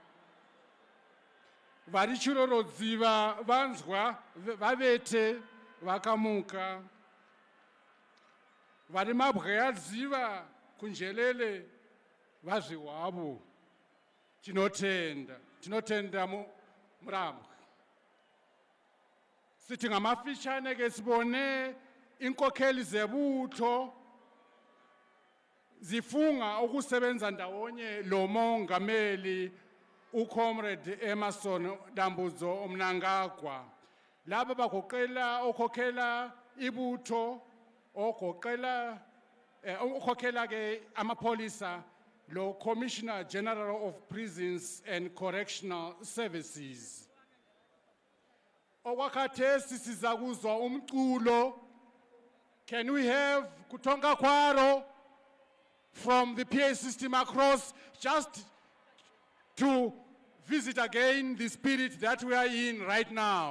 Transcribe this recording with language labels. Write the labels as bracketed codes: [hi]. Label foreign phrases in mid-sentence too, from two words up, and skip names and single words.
[sn] Vari chirorodziva vanzwa vavete vakamuka. Vari mabweyadziva kunjelele vazviwavo. Tinotenda Murambwi. [nd] Sitingamafishane ke sibone inkokheli zebutho zifunga ukusebenza ndawonye lo mongameli uComrade Emerson Dambudzo Mnangagwa. Laba bagoqela okhokhela ibutho okhokhela ke amapolisa lo [en] Commissioner General of Prisons and Correctional Services. [nd] Okwakhathesi sizakuzwa umculo. [en] Can we have Kutonga Kwaro from the PA system across, just to visit again the spirit that we are in right now?